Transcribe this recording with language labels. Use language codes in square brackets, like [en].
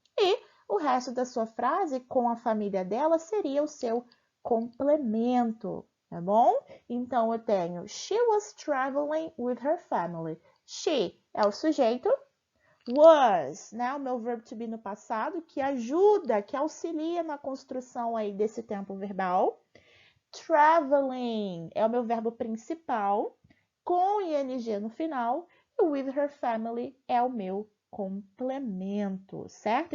[pt] E o resto da sua frase com a família dela seria o seu complemento, tá bom? Então, eu tenho [en] She was traveling with her family. [pt] She é o sujeito. Was, né? O meu verbo to be no passado, que ajuda, que auxilia na construção aí desse tempo verbal. Traveling é o meu verbo principal, com ing no final. E [en] with her family [pt] é o meu complemento, certo?